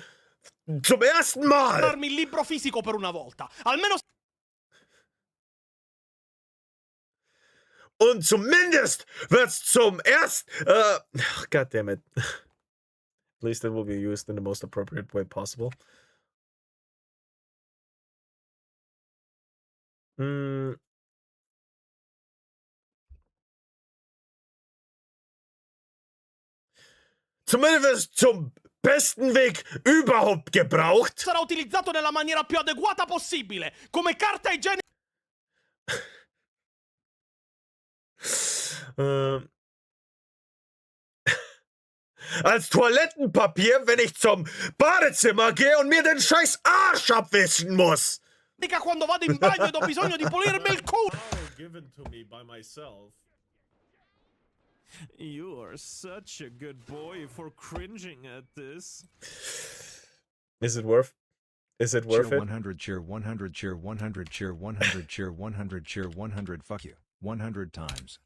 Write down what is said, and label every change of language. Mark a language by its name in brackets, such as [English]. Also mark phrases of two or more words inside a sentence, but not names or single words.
[German] Zum ersten Mal. [Italian] Darmi il libro fisico per una volta. Almeno. [German] Und zumindest wird's zum ersten... [English] God damn it. At least it will be used in the most appropriate way possible. [German] Zumindest zum besten Weg überhaupt gebraucht. [Italian] Sarà utilizzato nella maniera più adeguata possibile. Come carta igienica. [German] Als Toilettenpapier, wenn ich zum Badezimmer gehe und mir den scheiß Arsch abwischen muss. [Italian] Quando vado in bagno ed ho bisogno di pulirmi il culo. [English] Given to me by myself. You are such a good boy for cringing at this. Is it worth it? 100 cheer 100 cheer 100 cheer 100 cheer 100 cheer 100 fuck you 100 times.